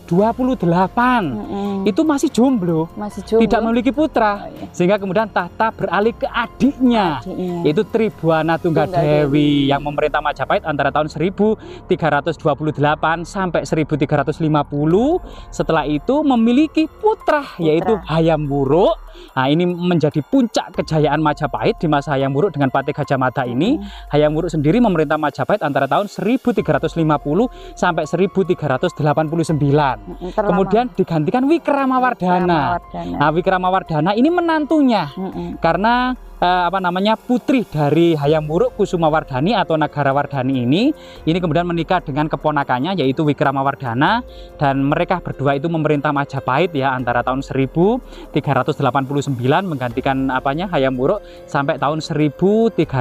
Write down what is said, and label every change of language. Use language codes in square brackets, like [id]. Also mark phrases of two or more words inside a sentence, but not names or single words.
[id] Itu masih jomblo, tidak memiliki putra, sehingga kemudian tahta beralih ke adiknya, yaitu Tribuana Tunggadewi yang memerintah Majapahit antara tahun 1328 sampai 1350. Setelah itu memiliki putra yaitu Hayam Wuruk. Nah, ini menjadi puncak kejayaan Majapahit di masa Hayam Wuruk dengan Patih Gajah Mada ini. Hayam Wuruk sendiri sendiri memerintah Majapahit antara tahun 1350 sampai 1389. Kemudian digantikan Wikramawardhana. Nah, Wikramawardhana ini menantunya. Karena putri dari Hayam Wuruk Kusumawardhani atau Nagarawardhani ini kemudian menikah dengan keponakannya yaitu Wikramawardhana, dan mereka berdua itu memerintah Majapahit ya antara tahun 1389 menggantikan Hayam Wuruk sampai tahun 1329.